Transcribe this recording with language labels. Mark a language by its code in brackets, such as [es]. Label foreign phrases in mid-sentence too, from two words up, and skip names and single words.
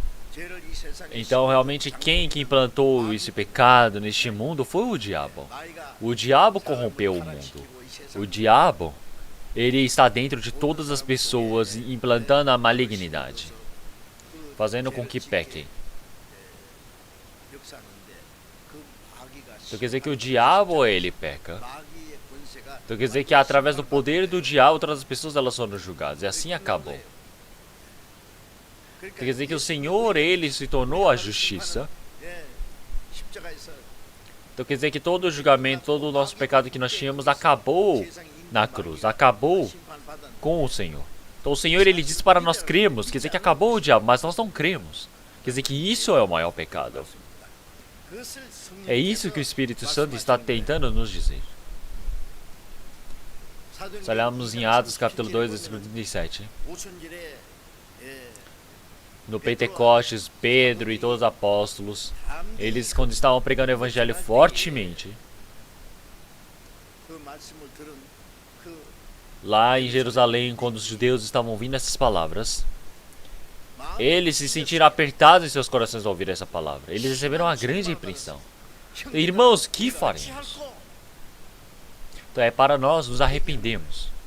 [ko] 죄를 이 세상에 [pt] Então, realmente, quem que implantou esse pecado neste mundo foi o diabo. [ko] 마귀가 [pt] O diabo corrompeu o mundo. O diabo, ele está dentro de todas as pessoas, implantando a malignidade, fazendo com que pequem. [ko] 역사하는데 그 마귀가 [pt] Então quer dizer que o diabo, ele peca. [ko] 마귀의 권세가 [pt] Então quer dizer que através do poder do diabo, todas as pessoas elas foram julgadas. E assim acabou. Então quer dizer que o Senhor, ele se tornou a justiça. [ko] 예, 십자가에서 [pt] Então quer dizer que todo o julgamento, todo o nosso pecado que nós tínhamos acabou na cruz, acabou [ko] 심판받은 [pt] com o Senhor. Então o Senhor, ele disse para nós cremos, quer dizer que acabou o diabo, mas nós não cremos. Quer dizer que isso é o maior pecado. [ko] 그것을 [pt] É isso que o Espírito Santo está tentando nos dizer. Se olharmos em Atos capítulo 2, versículo 37. [ko] 오순절에 [pt] No Pentecostes, Pedro e todos os apóstolos, eles quando estavam pregando o evangelho fortemente, [ko] 그 말씀을 들은 그 [pt] lá em Jerusalém, quando os judeus estavam ouvindo essas palavras, eles se sentiram apertados em seus corações ao ouvir essa palavra. Eles receberam uma grande repreensão. Irmãos, que faremos? Então é para nós nos arrependermos.